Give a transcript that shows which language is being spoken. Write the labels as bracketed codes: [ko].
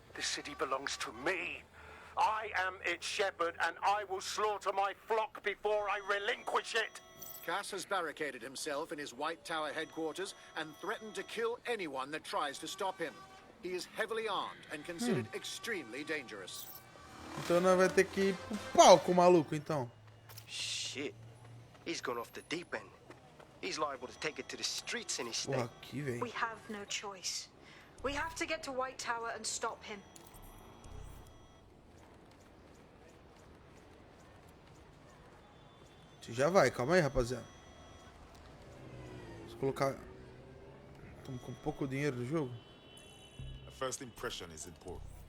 [en] This city belongs to me. I am its shepherd, and I will slaughter my flock before I relinquish it. Cass has barricaded himself in his White Tower headquarters and threatened to kill anyone that tries to stop him. He is heavily armed and considered extremely dangerous. [pt] Então nós vai ter que ir pro palco, maluco, então. [en] Shit. He's gone off the deep end. He's liable to take it to the streets in his state. [pt] Porra, aqui, velho. [en] We have no choice. We have to get to White Tower and stop him. [pt] Você já vai, calma aí, rapaziada. Vou colocar... Estamos com pouco dinheiro no jogo. [en] A first impression is important.